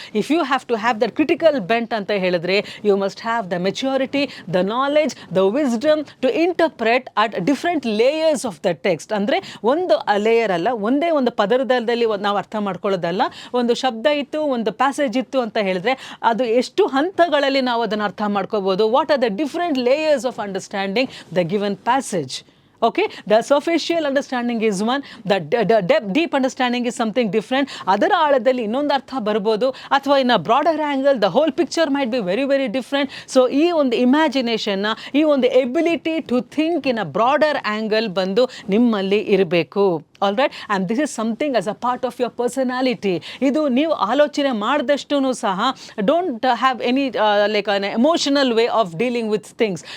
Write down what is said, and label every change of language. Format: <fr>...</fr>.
<en>if you have to have that critical bent</en> <kn>ಅಂತ ಹೇಳಿದ್ರೆ</kn> <en>You must have the maturity, the knowledge, the wisdom to interpret at different layers of the text.</en> <kn>ಅಂದರೆ ಒಂದು layer ಅಲ್ಲ, ಒಂದೇ ಒಂದು ಪದರದಲ್ಲಿ ನಾವು ಅರ್ಥ ಮಾಡ್ಕೊಳ್ಳೋದಲ್ಲ. ಒಂದು ಶಬ್ದ ಇತ್ತು, ಒಂದು ಪ್ಯಾಸೇಜ್ ಇತ್ತು ಅಂತ ಹೇಳಿದ್ರೆ ಅದು ಎಷ್ಟು ಹಂತಗಳಲ್ಲಿ ನಾವು ಅದನ್ನು ಅರ್ಥ ಮಾಡ್ಕೋಬೋದು.</kn> <en>What are the different layers of understanding the given passage. Okay, the superficial understanding is one, the deep understanding is something different.</en> <kn>ಅದರ ಆಳದಲ್ಲಿ ಇನ್ನೊಂದು ಅರ್ಥ ಬರ್ಬೋದು, ಅಥವಾ</kn> <en>In a broader angle the whole picture might be very very different.</en> <kn>So ಈ ಒಂದು ಇಮ್ಯಾಜಿನೇಷನ್ನ, ಈ ಒಂದು</kn> <en>ability to think in a broader angle</en> <kn>ಬಂದು ನಿಮ್ಮಲ್ಲಿ ಇರಬೇಕು.</kn> <en>All right, and this is something as a part of your personality.</en> <kn>ಇದು ನೀವು ಆಲೋಚನೆ ಮಾಡಿದಷ್ಟು ಸಹ</kn> <en>Don't have any like unemotional way of dealing with things.</en>